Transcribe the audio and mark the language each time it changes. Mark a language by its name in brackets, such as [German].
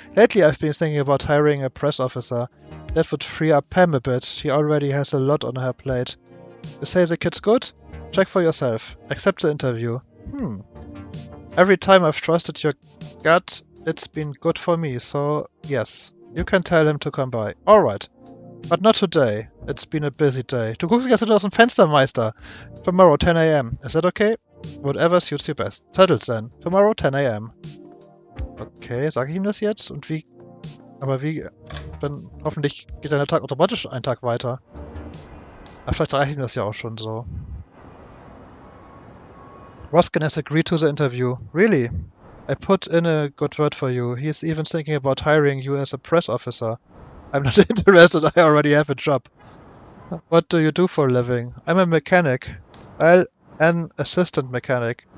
[English] Lately I've been thinking about hiring a press officer. That would free up Pam a bit. She already has a lot on her plate. You say the kid's good? Check for yourself. Accept the interview. Every time I've trusted your gut, it's been good for me, so yes. You can tell him to come by. Alright. But not today. It's been a busy day. [German] Du guckst jetzt aus dem Fenster, Meister. [English] Tomorrow, 10 a.m. Is that okay? Whatever suits you best. Settled then. Tomorrow, 10 a.m. [German] Okay, sage ich ihm das jetzt? Und wie? Aber wie? Dann hoffentlich geht der Tag automatisch einen Tag weiter. Aber vielleicht reicht ihm das ja auch schon so. [English] Roskin has agreed to the interview. Really? I put in a good word for you. He's even thinking about hiring you as a press officer. I'm not interested, I already have a job. What do you do for a living? I'm a mechanic. Well, an assistant mechanic.